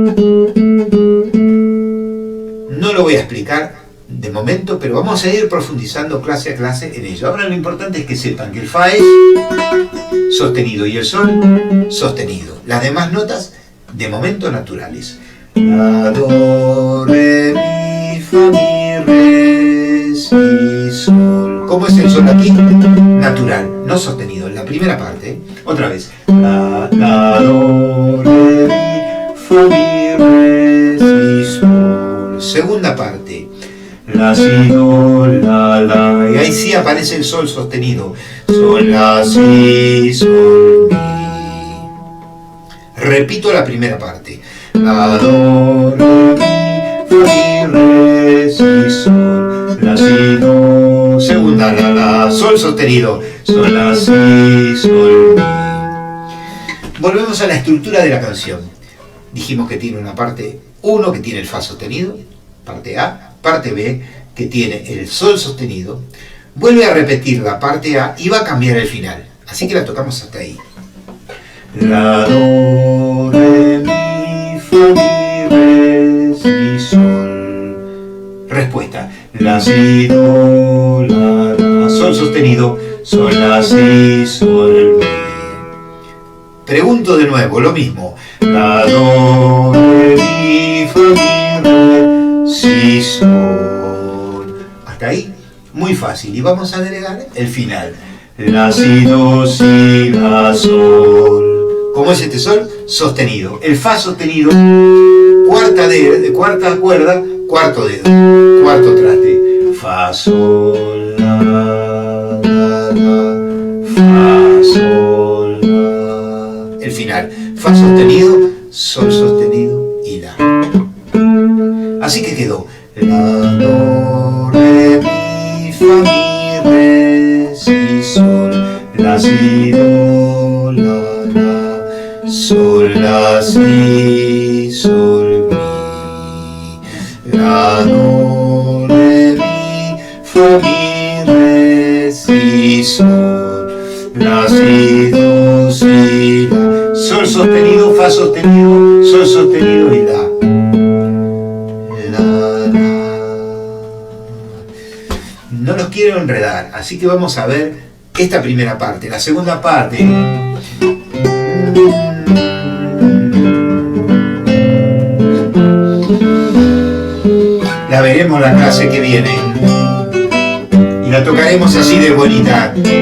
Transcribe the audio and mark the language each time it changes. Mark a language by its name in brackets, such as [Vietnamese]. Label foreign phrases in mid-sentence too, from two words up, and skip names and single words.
[Spanish] No lo voy a explicar de momento, pero vamos a ir profundizando clase a clase en ello. Ahora lo importante es que sepan que el fa es sostenido y el sol sostenido. Las demás notas de momento naturales. La, do, re, mi, fa, mi, re, si. primera parte, otra vez. La, do, re, mi, fa, mi, re, si, sol. Segunda parte. La, si, do, la. Y ahí sí aparece el sol sostenido. Sol, la, si, sol, mi. Repito la primera parte. La, do, re, mi, fa, mi, re, si, sol. La, si, do. Segunda, la, sol sostenido. Sol, la, si, sol, mi. Volvemos a la estructura de la canción. Dijimos que tiene una parte 1 que tiene el fa sostenido, parte A, parte B que tiene el sol sostenido. Vuelve a repetir la parte A y va a cambiar el final. Así que la tocamos hasta ahí. La, do, re, mi, fa, mi, re, si, sol. Respuesta. La, si, do, la, sol sostenido, sol, la, si, sol, mi. Pregunto de nuevo, lo mismo. La, do, re, mi, fa, mi, re, si, sol. Hasta ahí, muy fácil. Y vamos a agregar el final. La, si, do, si, la, sol. ¿Cómo es este sol? Sostenido. El fa sostenido, cuarta cuerda, cuarto dedo, cuarto traste. Fa, sol, la, fa, sol, la. El final. Fa sostenido, sol sostenido y la. Así que quedó. La, do, re, mi, fa, mi, re, si, sol. La, si, do, la. Sol, la, si, sol, mi. La, do, re, mi, fa, mi, re, si, sol. La, si, do, si, la. Sol sostenido, fa sostenido, sol sostenido y la. No los quiero enredar, así que vamos a ver esta primera parte. La segunda parte. La veremos la clase que viene y la tocaremos así de bonita.